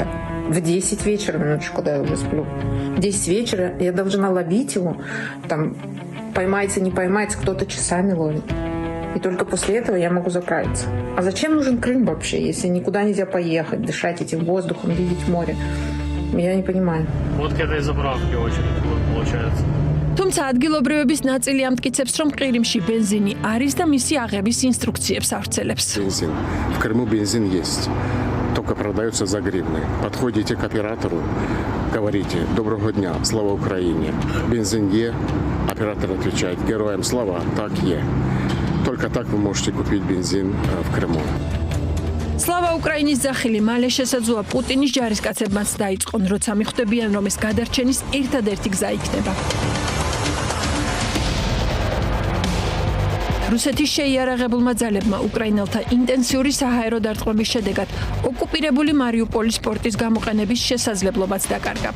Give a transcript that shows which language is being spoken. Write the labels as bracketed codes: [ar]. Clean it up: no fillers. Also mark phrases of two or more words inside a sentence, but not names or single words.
[ru] В 10 вечера, минуточку, когда я уже сплю. В 10 вечера я должна ловить его, там поймается, не поймается, кто-то часами ловит. И только после этого я могу заправиться. А зачем нужен Крым вообще, если никуда нельзя поехать, дышать этим воздухом, видеть море? Я не понимаю. Вот к этой заправке очередь получается. [ka] თუმცა ადგილობრივების ნაწილი ამტკიცებს, რომ ყირიმში ბენზინი არის და მისი აღების ინსტრუქციებს ავრცელებს. [ru] Бензин. В Крыму бензин есть. только продается за гривны. Подходите к оператору, говорите «Доброго дня, слава Украине». Бензин Е, оператор отвечает «Героям слава, так Е». Только так вы можете купить бензин в Крыму. [ka] სლავა უკრაინის ძახილი მალე შესაძლოა პუტინის ჯარისკაცებმაც დაიწყონ, როცა მიხვდებიან, რომ ეს გადარჩენის ერთადერთი გზა იქნება. რუსეთის შეიარაღებულმა ძალებმა უკრაინელთა ინტენსიური საჰაერო დარტყმების შედეგად ოკუპირებული მარიუპოლის პორტის გამოყენების შესაძლებლობაც დაკარგა.